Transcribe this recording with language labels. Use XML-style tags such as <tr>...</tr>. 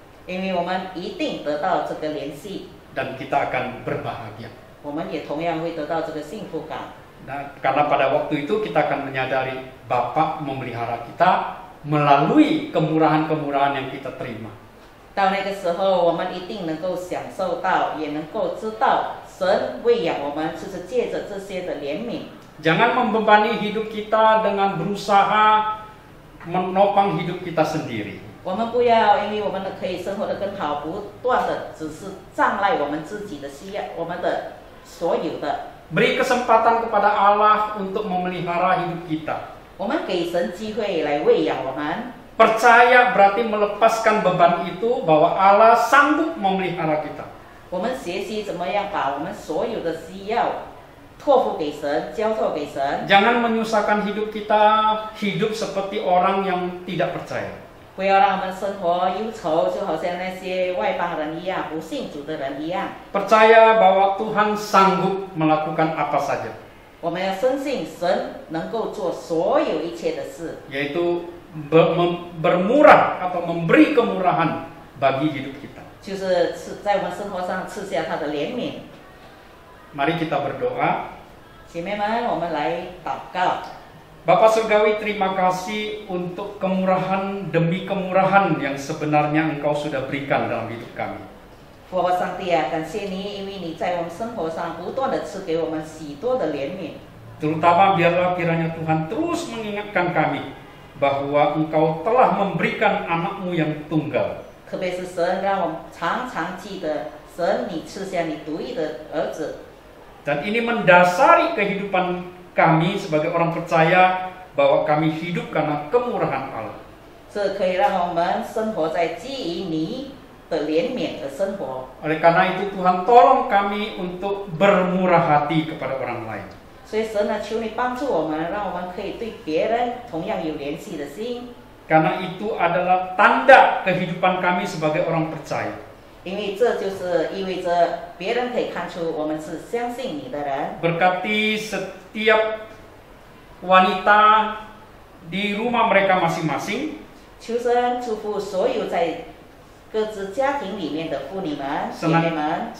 <zh>因为我们一定得到这个联系，</zh> <id>Dan kita akan berbahagia.</id> <zh>我们也同样会得到这个幸福感。</zh> <id>Nah, karena pada waktu itu kita akan menyadari Bapa memelihara kita melalui kemurahan-kemurahan yang kita terima.</id> <zh>到那个时候，我们一定能够享受到，也能够知道神喂养我们，就是借着这些的怜悯。</zh> <id>Jangan membebani hidup kita dengan berusaha menopang hidup kita sendiri.</id> <zh>我们不要，因为我们可以生活得更好，不断的只是障碍我们自己的需要，我们的所有的。</zh> <id>Beri kesempatan kepada Allah untuk memelihara hidup kita.</id> <zh>我们给神机会来喂养我们。</zh> <id>Percaya berarti melepaskan beban itu bahwa Allah sanggup memelihara kita.</id> <zh>我们学习怎么样把我们所有的需要托付给神，交托给神。</zh> <id>Jangan menyusahkan hidup kita, hidup seperti orang yang tidak percaya.</id> <zh>不要让我们生活忧愁，就好像那些外邦人一样，不信主的人一样。</zh> <id>Percaya bahwa Tuhan sanggup melakukan apa saja.</id> <zh>我们要深信神能够做所有一切的事，</zh> <id>Yaitu bermurah atau memberi kemurahan bagi hidup kita.</id> <zh>就是在我们生活上赐下他的怜悯。</zh> <id>Mari kita berdoa.</id> <zh>姐妹们，我们来祷告。</zh> <id>Bapak Surgawi, terima kasih untuk kemurahan demi kemurahan yang sebenarnya Engkau sudah berikan dalam hidup kami.</id> <zh>父爸上帝啊，感谢你，因为你在我们生活上不断的赐给我们许多的怜悯。</zh> <id>Terutama biarlah kiranya Tuhan terus mengingatkan kami bahwa Engkau telah memberikan anak-Mu yang tunggal.</id> <zh>特别是神让我们常常记得，神你赐下你独一的儿子。</zh> <id>Dan ini mendasari kehidupan kami sebagai orang percaya bahwa kami hidup karena kemurahan Allah.</id> <zh>这可以让我们生活在基于你的怜悯的生活。</zh> <id>Oleh karena itu Tuhan tolong kami untuk bermurah hati kepada orang lain.</id> <zh>所以神呢，求你帮助我们，让我们可以对别人同样有怜惜的心。</zh> <id>Karena itu adalah tanda kehidupan kami sebagai orang percaya.</id> <zh>因为这就是意味着别人可以看出我们是相信你的人。</zh> <id>Berkati setiap wanita di rumah mereka masing-masing.</id> <zh>求神祝福所有在各自家庭里面的妇女们、姐妹们。</zh>